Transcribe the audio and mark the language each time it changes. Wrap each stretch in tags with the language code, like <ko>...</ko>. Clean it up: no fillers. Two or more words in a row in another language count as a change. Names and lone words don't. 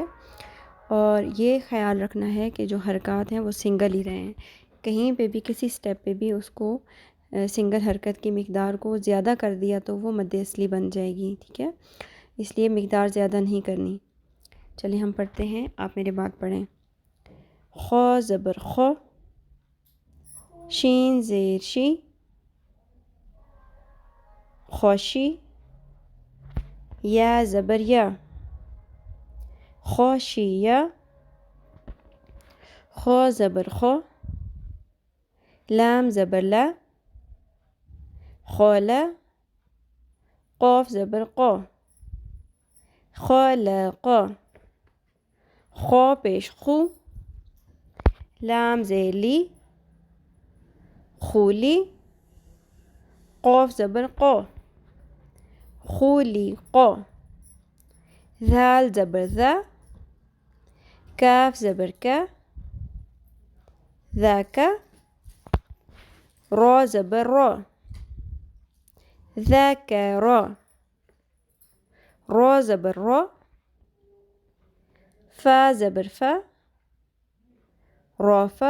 <ur>اور یہ خیال رکھنا ہے کہ جو حرکات ہیں وہ سنگل ہی رہیں. کہیں پہ بھی کسی سٹیپ پہ بھی اس کو سنگل حرکت کی مقدار کو زیادہ کر دیا تو وہ مد اصلی بن جائے گی، ٹھیک ہے؟ اس لیے مقدار زیادہ نہیں کرنی. چلیں ہم پڑھتے ہیں، آپ میرے بات پڑھیں. خو زبر خو، شین زیر شی، خوشی. یا زبر یا، خوشیہ. خو زبر خو، لام زبر لا، خولا. قوف زبر قو، خلق. خو پیش خو، لام زیر لی، خولی. قوف زبر قو، خولی قو. ذال زبر ذا، کاف زبر کا، ذاک. را زبر را، ذاکر. را زبر را، فا زبر فا، رافا.</ur>